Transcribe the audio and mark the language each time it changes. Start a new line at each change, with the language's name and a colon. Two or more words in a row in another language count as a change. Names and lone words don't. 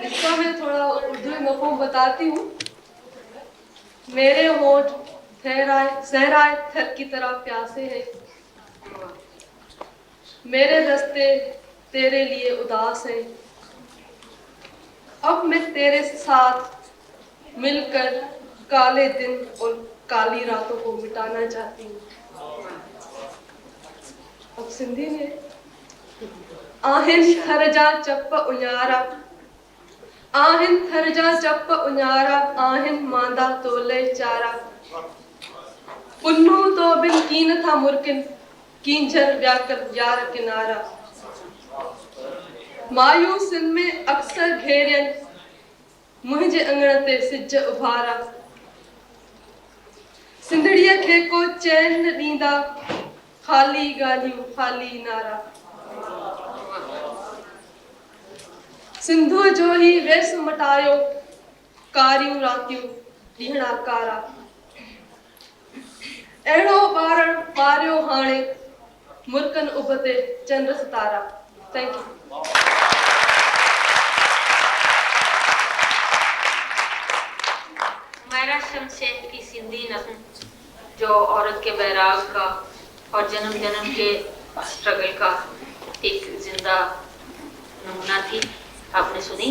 Urdu: اس کا میں تھوڑا اردو میں مفہوم بتاتی ہوں۔ میرے ہونٹ صحرائے تھر کی طرح پیاسے ہیں، میرے رستے تیرے لیے اداس ہیں. اب میں تیرے ساتھ مل کر کالے دن اور کالی راتوں کو مٹانا چاہتی ہوں. اب سندھی میں
Sindhi: आहिन थरजा चप उन्यारा, आहिन थरजा चप उन्यारा, आहिन मांदा तोले चारा। पुन्नू तो बिन कीन था मुर्किन, कींझर व्याकर यार किनारा। मायूसिन में अक्सर घेरियन, मुझे अंगण ते सिज उभारा। सिंधड़ीअ खे को चैन न ॾींदा, खाली ॻाल्हियूं खाली नारा। सिंधु जो ही वेस मटायो, कारियूं रातियूं ॾींहड़ा कारा। अहिड़ो ॿारण ॿारियो हाणे, मुर्कन उबते चंड सितारा।
English: Thank you.
Urdu: ہمیرا شمس شیخ کی
Sindhi: सिंधी नस्ल जो औरत
Urdu: کے بیراگ کا اور جنم جنم کے سٹرگل کا ایک زندہ نمونہ تھی، آپ نے سنی.